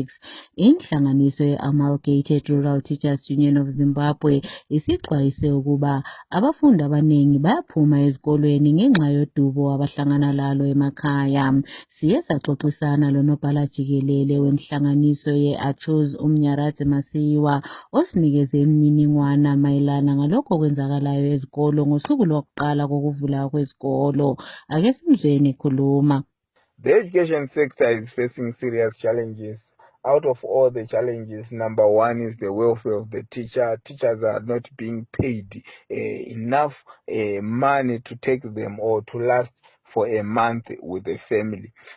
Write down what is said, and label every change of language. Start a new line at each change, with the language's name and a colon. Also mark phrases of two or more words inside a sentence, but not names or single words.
North Ndebele: Inhlanganiso ye-Amalgamated Rural Teachers Union of Zimbabwe isixwayise ukuba abafundi abaningi bayaphuma ezikolweni ngenxa yodubo abahlangana lalo emakhaya. Siye saxoxisana lonobhala jikelele wenhlanganiso ye-Achuz uMnyaradzi Masiyiwa osinikeze imininingwana mayelana ngalokho okwenzakalayo ezikolo ngosuku lokuqala kokuvula kwezikolo. Ake simzweni ekhuluma.
English: The education sector is facing serious challenges. Out of all the challenges, number one is the welfare of the teacher. Teachers are not being paid enough money to take them or to last for a month with the family.